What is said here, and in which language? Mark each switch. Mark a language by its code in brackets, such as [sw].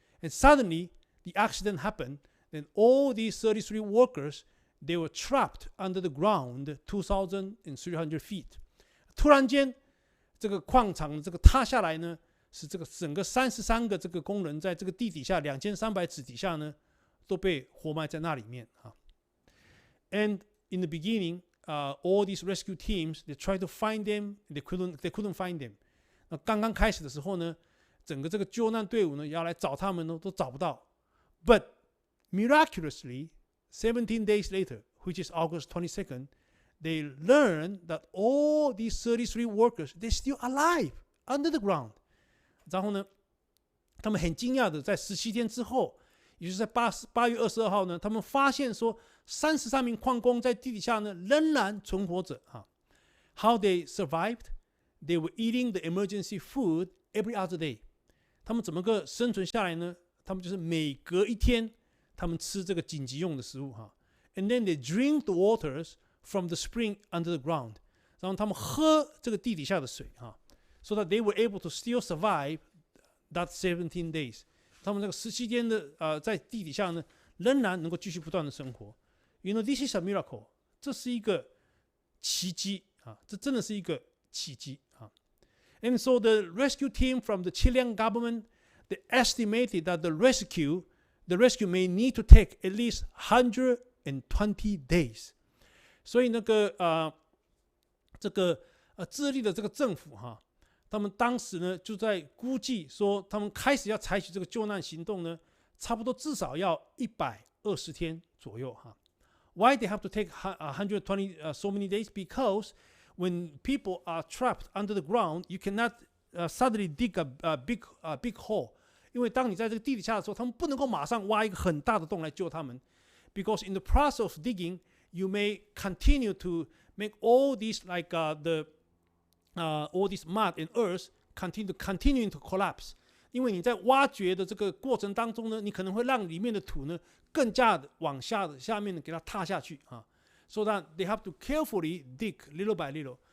[en] And suddenly the accident happened, and all these 33 workers, they were trapped under the ground 2,300 feet. [zh] 突然间，这个矿场这个塌下来呢，是这个整个33个这个工人在这个地底下2300尺底下呢，都被活埋在那里面啊。 [en] And in the beginning, all these rescue teams they tried to find them, they couldn't find them. [zh] 那刚刚开始的时候呢，整个这个救难队伍呢要来找他们呢，都找不到。 [en] But miraculously, 17 days later, which is August 22nd, they learned that all these 33 workers they're still alive under the ground. [zh] 然后呢，他们很惊讶的，在17天之后，也就是在8月22号呢，他们发现说33名矿工在地底下呢仍然存活着啊。 [en] How they survived? They were eating the emergency food every other day. [zh] 他们怎么个生存下来呢？他们就是每隔一天，他们吃这个紧急用的食物哈。 [en] And then they drink the waters from the spring under the ground. [zh] 然后他们喝这个地底下的水哈。 [en] So that they were able to still survive that 17 days. [zh] 他们这个17天的在地底下呢，仍然能够继续不断的生活。 [en] You know, this is a miracle. [zh] 这是一个奇迹啊！这真的是一个奇迹啊！ [en] And so the rescue team from the Chilean government, they estimated that the rescue may need to take at least 120 days. [zh] 所以那个这个智利的这个政府哈。他们当时呢就在估计说，他们开始要采取这个救难行动呢，差不多至少要120天左右哈。 [en] Why they have to take 120 so many days? Because when people are trapped under the ground, you cannot suddenly dig a big hole. [zh] 因为当你在这个地底下的时候，他们不能够马上挖一个很大的洞来救他们。 [en] Because in the process of digging, you may continue to make all these like all this mud and earth continuing to collapse. [zh] 因为你在挖掘的这个过程当中呢，你可能会让里面的土呢更加的往下面给它踏下去啊。 [en] So that they have to carefully dig little by little.